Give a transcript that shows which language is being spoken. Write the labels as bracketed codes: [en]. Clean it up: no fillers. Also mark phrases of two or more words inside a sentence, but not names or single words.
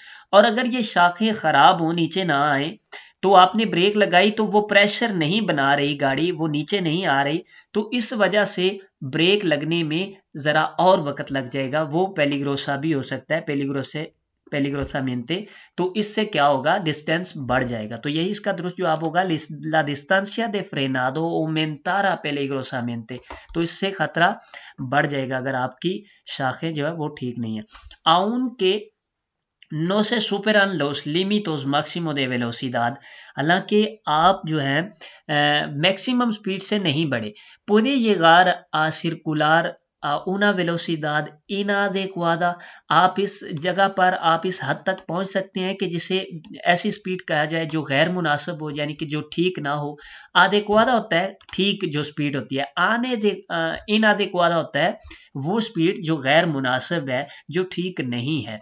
[ur] اور اگر یہ شاخیں خراب ہوں، نیچے نہ آئیں، تو آپ نے بریک لگائی تو وہ پریشر نہیں بنا رہی گاڑی، وہ نیچے نہیں آ رہی، تو اس وجہ سے بریک لگنے میں ذرا اور وقت لگ جائے گا، وہ پیلیگروسا بھی ہو سکتا ہے، پیلیگروسامنتے، تو اس سے کیا ہوگا، ڈسٹینس بڑھ جائے گا۔ تو یہی اس کا درست جواب ہوگا [es] la distancia de frenado aumentará peligrosamente، [ur] تو اس سے خطرہ بڑھ جائے گا اگر آپ کی شاخیں جو ہے وہ ٹھیک نہیں ہیں۔ [es] aunque no se superan los límites máximo de velocidad، [ur] حالانکہ آپ جو ہے میکسیمم سپیڈ سے نہیں بڑھے، [es] puede llegar a circular una velocidad inadecuada, [ur] آپ اس جگہ پر آپ اس حد تک پہنچ سکتے ہیں کہ جسے ایسی اسپیڈ کہا جائے جو غیر مناسب ہو، یعنی کہ جو ٹھیک نہ ہو. adequada ہوتا ہے ٹھیک جو اسپیڈ ہوتی ہے, inadequada ہوتا ہے وہ اسپیڈ جو غیر مناسب ہے، جو ٹھیک نہیں ہے.